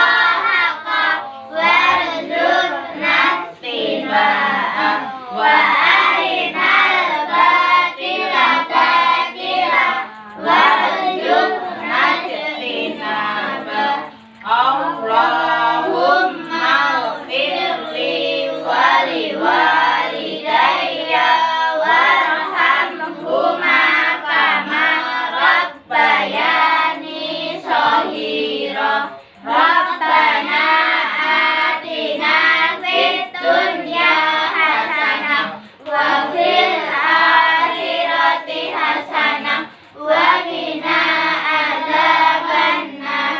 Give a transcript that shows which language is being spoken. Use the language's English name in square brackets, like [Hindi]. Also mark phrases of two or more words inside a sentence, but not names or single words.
[Arabic] حقا وارزقنا اتباعه وأرنا الباطل باطلا وارزقنا اجتنابه. اللهم اغفر لي ولوالدي وارحمهما كما ربياني صغيرا. ربنا آتنا في الدنيا حسنة وفي الآخرة حسنة وقنا عذاب النار.